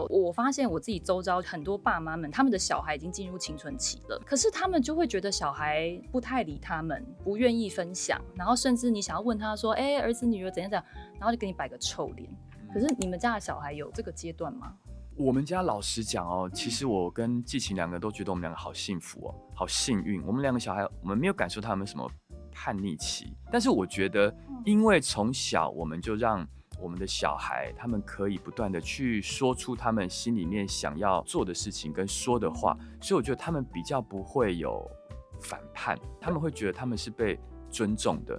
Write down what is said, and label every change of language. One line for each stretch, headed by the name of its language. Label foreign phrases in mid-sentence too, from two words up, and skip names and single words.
Chinese: 我發現我自己周遭很多爸媽們，他們的小孩已經進入青春期了，可是他們就會覺得小孩不太理他們，不願意分享，然後甚至你想要問他說：“兒子、女兒怎樣怎樣”，然後就給你擺個臭臉。可是你們家的小孩有這個階段嗎？我們家老實講哦，其實我跟季晴兩個都覺得我們兩個好幸福哦，好幸運。我們兩個小孩，我們沒有感受到他們什麼叛逆期，但是我覺得，因為從小我們就讓我們的小孩，他們可以不斷的去說出他們心裡面想要做的事情跟說的話，所以我覺得他們比較不會有反叛，他們會覺得他們是被尊重的。